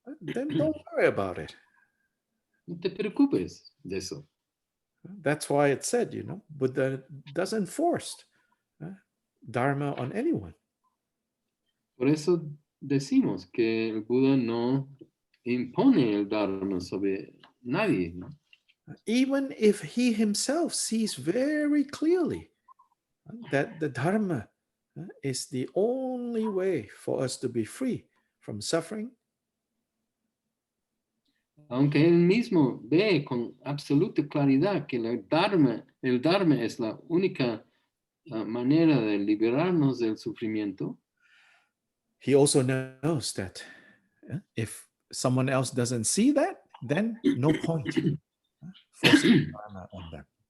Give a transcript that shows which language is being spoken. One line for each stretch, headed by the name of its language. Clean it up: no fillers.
English: Then don't worry about it.
Spanish: No te preocupes de eso.
English: That's why it said, Buddha doesn't force Dharma on anyone.
Spanish: Por eso decimos que el Buda no impone el Dharma sobre nadie, ¿no?
English: Even if he himself sees very clearly that the Dharma is the only way for us to be free from suffering.
Spanish: Aunque él mismo ve con absoluta claridad que el Dharma es la única manera de liberarnos del sufrimiento,
English: he also knows that if someone else doesn't see that, then no point forcing Dharma on them.